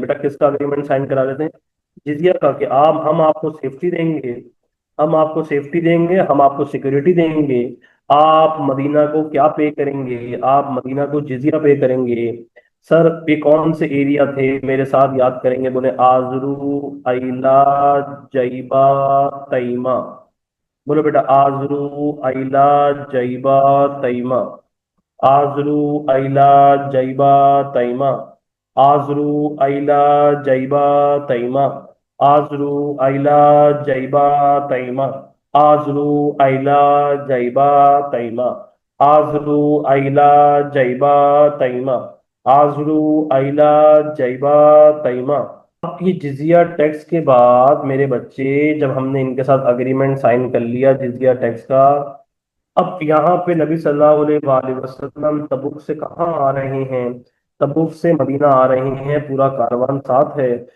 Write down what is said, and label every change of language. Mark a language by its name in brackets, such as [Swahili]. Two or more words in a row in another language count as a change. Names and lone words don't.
[Urdu] بیٹا کس کا [English] agreement sign [Urdu] کرا لیتے ہیں؟ جزیہ کا، کہ ہم آپ کو سیفٹی دیں گے، ہم آپ کو سیفٹی دیں گے، ہم آپ کو سیکورٹی دیں گے، آپ مدینہ کو کیا پے کریں گے؟ آپ مدینہ کو جزیہ پے کریں گے۔ سر یہ کون سے ایریا تھے؟ میرے ساتھ یاد کریں گے، بولے آزرو، ایلا، جیبہ، تیمہ۔ بولو بیٹا، آزرو، ایلا، جیبہ، تیمہ، آزرو، ایلا، جیبہ، تیمہ، آزرو، ایلا، جیبہ، تیمہ، آزرو، ایلا، جیبہ، تیمہ، آزرو، ایلا، جیبہ، تیمہ، آزرو، ایلا، جیبہ، تیمہ، آزرو، ایلا، جیبہ، تیمہ۔ اب یہ جزیہ ٹیکس کے بعد میرے بچے، جب ہم نے ان کے ساتھ [English] agreement sign [Urdu] کر لیا جزیہ ٹیکس کا، اب یہاں پہ نبی صلی اللہ علیہ وآلہ وسلم تبوک سے کہاں آ رہے ہیں؟ تبوک سے مدینہ آ رہے ہیں، پورا کاروان ساتھ ہے۔